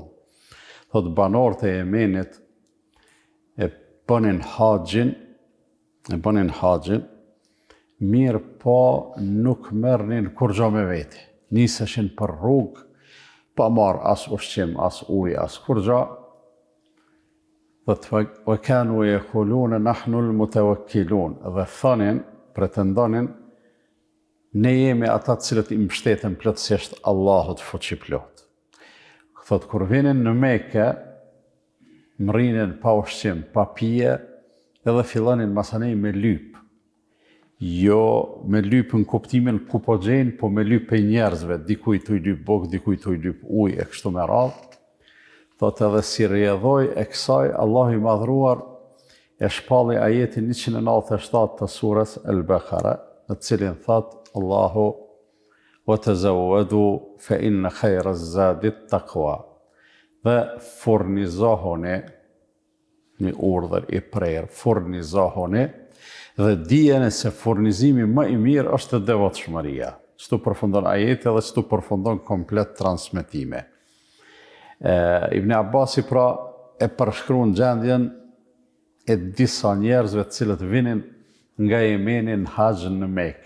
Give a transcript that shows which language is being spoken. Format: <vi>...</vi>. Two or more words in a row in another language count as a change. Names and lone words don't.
<sq>Thot banorët e Yemenit e bënin haxhin, mirë po nuk merrnin kurrë me vete. Niseshin për rrugë, pa marrë as ushqim, as ujë, as kurrë.</sq> <ar>وكانوا يقولون نحن المتوكلون,</ar> <sq>dhe thonin, pretendonin, ne jemi ata të cilët i mbështeten plotësisht Allahut fuqiplot. Thot kur vinin në Mekë, mrinin pa ushqim, pa pije, edhe fillonin masanej me lyp. Jo me lyp në kuptimin ku po gjejnë, po me lyp e njerëzve, dikujt t'u lyp bok, dikujt t'u lyp ujë e kështu me radhë. Thot edhe si rrjedhoi e kësaj, Allahu i madhruar e shpalli ajetin 197 të surës Al-Baqara, në cilin thot Allahu</sq> <ar>وتزودوا فإن خير الزاد التقوى.</ar> <sq>Dhe furnizohuni, një urdhër i prerë, furnizohuni, dhe dijeni se furnizimi më i mirë është devotshmëria. Çtu përfundon ajeti dhe çtu përfundon komplet transmetime. Ibn Abbasi pra e përshkruan gjendjen e disa njerëzve të cilët vinin nga Yemeni në haxhin në Mekë.</sq>